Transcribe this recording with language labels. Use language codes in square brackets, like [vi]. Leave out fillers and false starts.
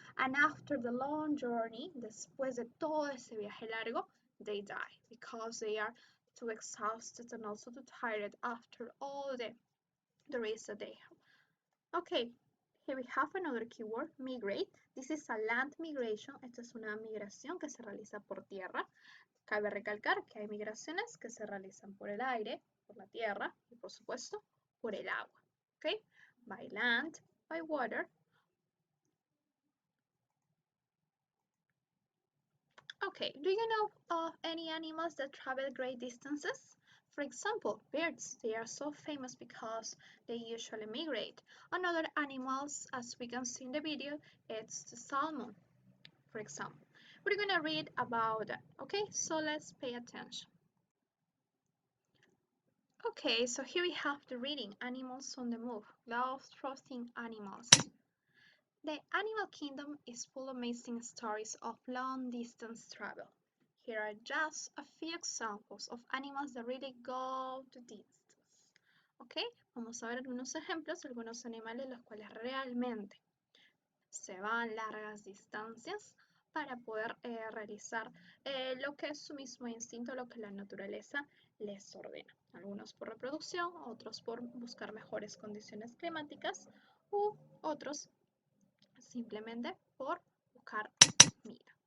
[en] And after the long journey, [es] después de todo ese viaje largo, [en] they die because they are too exhausted and also too tired after all the race that they have. Okay, here we have another keyword, migrate. This is a land migration. [es] Esta es una migración que se realiza por tierra. Cabe recalcar que hay migraciones que se realizan por el aire, por la tierra y por supuesto por el agua. [en] Okay, by land, by water. Okay, do you know of any animals that travel great distances? For example, birds. They are so famous because they usually migrate. Another animals, as we can see in the video, it's the salmon, for example. We're going to read about that. Okay, so let's pay attention. Okay, so here we have the reading, Animals on the Move, Love-Trusting Animals. The animal kingdom is full of amazing stories of long-distance travel. Here are just a few examples of animals that really go the distance. [es] Okay, vamos a ver algunos ejemplos, algunos animales los cuales realmente se van largas distancias para poder realizar lo que es su mismo instinto, lo que la naturaleza les ordena. Algunos por reproducción, otros por buscar mejores condiciones climáticas u otros simplemente por buscar comida.